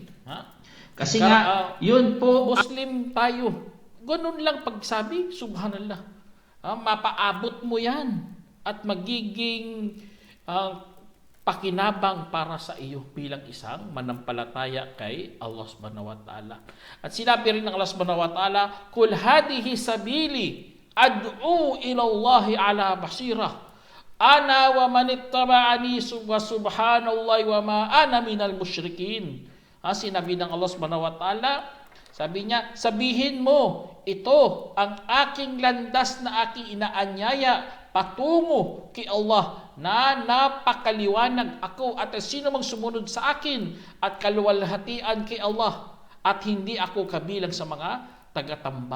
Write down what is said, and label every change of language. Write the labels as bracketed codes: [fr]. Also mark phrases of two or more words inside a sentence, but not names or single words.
[tl] Kasi nga, yun po, Muslim tayo. Ganun lang pagsabi, subhanallah. Mapaabot mo yan at magiging pakinabang para sa iyo bilang isang manampalataya kay [ar] الله سبحانه وتعالى. [tl] At sinabi rin ng [ar] الله سبحانه وتعالى, "قل هذه سبيلي أدعو إلى الله على بصيرة أنا ومن اتبعني وسبحان الله وما أنا من المشركين." [tl] Sinabi ng [ar] الله سبحانه وتعالى, [tl] sabi niya, sabihin mo, ito ang aking landas na aking inaanyaya patungo kay Allah na napakaliwanag ako at sino mang sumunod sa akin at kaluwalhatian kay Allah at hindi ako kabilang sa mga tagatambal.